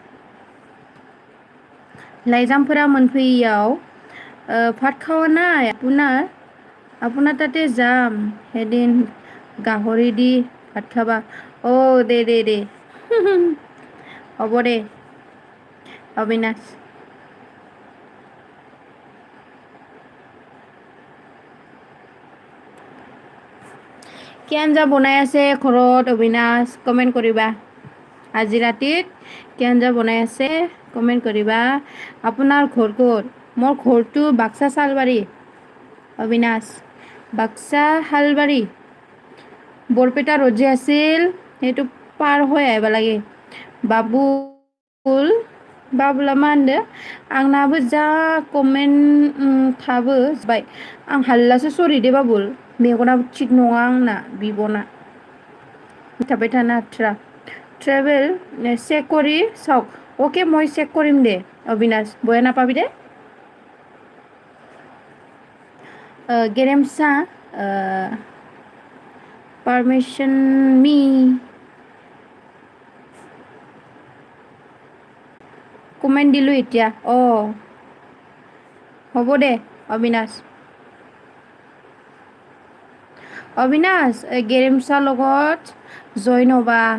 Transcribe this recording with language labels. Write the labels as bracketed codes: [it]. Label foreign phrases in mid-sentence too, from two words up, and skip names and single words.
[brx] लाइजामफोरा मोनफैयैयाव [as] ভাত খাৱা নাই আপোনাৰ তাতে যাম এদিন গাহৰি দি ভাত খাবা দে হ'ব দে অবিনাশ কি আঞ্জা বনাই আছে ঘৰত অবিনাশ কমেণ্ট কৰিবা আজি ৰাতিত কি আঞ্জা বনাই আছে কমেণ্ট কৰিবা আপোনাৰ ঘৰ ক'ত মোৰ ঘৰটো বাক্সা চালবাৰী অবিনাশ বাক্সা শালবাৰী বৰপেটা ৰ'ড যে আছিল সেইটো পাৰ হৈ আহিব লাগে [brx] बाबुला मा होनदो आंनाबो जा कमेन्ट थाबो जोब्बाय आं हाल्लासो सरि दे बाबुल मेगनाबो थिग नङा आंना बिबना थाबाय थानो हाथ्रा [as] ট্ৰেভেল চেক কৰি চাওক অ'কে মই চেক কৰিম দে অবিনাশ বেয়া নাপাবি দে [brx] गेरेमसा पारमिसन मी [as] কমেণ্ট দিলোঁ এতিয়া হ'ব দে অবিনাশ গেৰেমচাৰ লগত জইন হ'বা